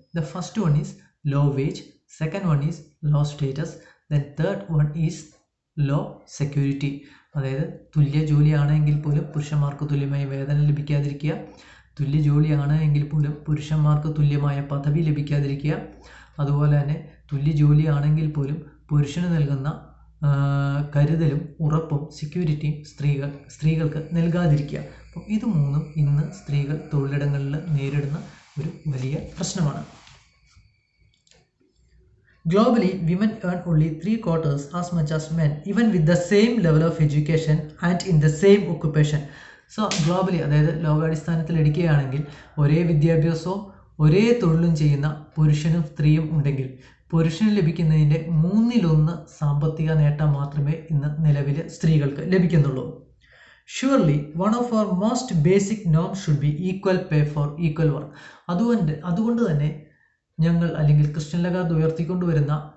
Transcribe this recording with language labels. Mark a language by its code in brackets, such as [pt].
[en] the first one is low wage, second one is low status, then third one is low security, [ml] അതായത് തുല്യ ജോലിയാണെങ്കിൽ പോലും പുരുഷന്മാർക്ക് തുല്യമായ വേതനം ലഭിക്കാതിരിക്കുക, തുല്യ ജോലിയാണ് എങ്കിൽ പോലും പുരുഷന്മാർക്ക് തുല്യമായ പദവി ലഭിക്കാതിരിക്കുക, അതുപോലെ തന്നെ തുല്യ ജോലിയാണെങ്കിൽ പോലും പുരുഷന് നൽകുന്ന കരുതലും ഉറപ്പും സെക്യൂരിറ്റിയും സ്ത്രീകൾക്ക് നൽകാതിരിക്കുക. അപ്പോൾ ഇത് 3 ഇന്ന് സ്ത്രീകൾ തൊഴിലിടങ്ങളിൽ നേരിടുന്ന ഒരു വലിയ പ്രശ്നമാണ്. [en] Globally, women earn only 3/4 as much as men, even with the same level of education and in the same occupation. [ml] So globally, അതായത് ലോകാടിസ്ഥാനത്തിൽ എടുക്കുകയാണെങ്കിൽ ഒരേ വിദ്യാഭ്യാസവും ഒരേ തൊഴിലും ചെയ്യുന്ന പുരുഷനും സ്ത്രീയും ഉണ്ടെങ്കിൽ പുരുഷന് ലഭിക്കുന്നതിൻ്റെ 1/3 സാമ്പത്തിക നേട്ടം മാത്രമേ ഇന്ന് നിലവിൽ സ്ത്രീകൾക്ക് ലഭിക്കുന്നുള്ളൂ. [en] Surely one of our most basic Noam should be equal pay for equal work. [ml] അതുകൊണ്ട് തന്നെ ഞങ്ങൾ, അല്ലെങ്കിൽ ക്രിസ്റ്റ്യൻ ലഗാർദ് ഉയർത്തിക്കൊണ്ടുവരുന്ന